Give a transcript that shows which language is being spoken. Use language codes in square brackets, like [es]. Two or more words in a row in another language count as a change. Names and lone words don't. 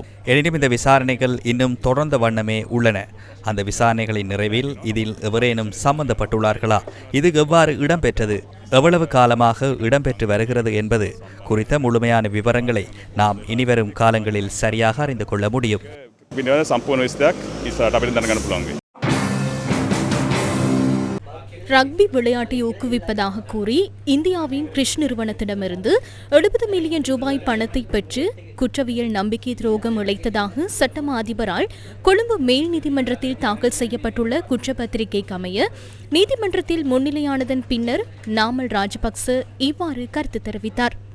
[ta] எனினும் இந்த விசாரணைகள் இன்னும் தொடர்ந்த வண்ணமே உள்ளன. அந்த விசாரணைகளின் நிறைவில் இதில் எவரேனும் சம்பந்தப்பட்டுள்ளார்களா, இது எவ்வாறு இடம்பெற்றது, எவ்வளவு காலமாக இடம்பெற்று வருகிறது என்பது குறித்த முழுமையான விவரங்களை நாம் இனிவரும் காலங்களில் சரியாக அறிந்து கொள்ள முடியும். [si] සම්පූර්ණ විස්තරයක් ඉස්සරහට අපිට දැනගන්න පුළුවන් වෙයි. [ta] ரக்பி விளையாட்டை ஊக்குவிப்பதாக கூறி இந்தியாவின் கிரிஷ் நிறுவனத்திடமிருந்து 70 மில்லியன் ரூபாய் பணத்தை பெற்று குற்றவியல் நம்பிக்கை துரோகம் இழைத்ததாக சட்டமா அதிபரால் கொழும்பு மேல் நீதிமன்றத்தில் தாக்கல் செய்யப்பட்டுள்ள குற்றப்பத்திரிகைக்கு அமைய நீதிமன்றத்தில் முன்னிலையானதன் பின்னர் நாமல் ராஜபக்ச இவ்வாறு கருத்து தெரிவித்தார்.